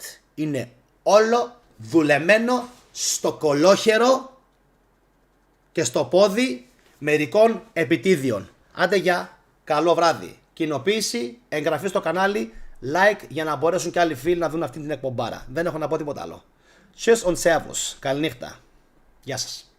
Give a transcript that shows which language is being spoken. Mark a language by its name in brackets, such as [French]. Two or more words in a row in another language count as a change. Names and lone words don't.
[Greek] Είναι όλο δουλεμένο στο κολόχερο και στο πόδι μερικών επιτίδιων. Άντε για καλό βράδυ. Κοινοποίηση, εγγραφή στο κανάλι, like για να μπορέσουν και άλλοι φίλοι να δουν αυτή την εκπομπάρα. Δεν έχω να πω τίποτα άλλο. [German] Tschüss und Servus. [Greek] Καληνύχτα. Γεια σας.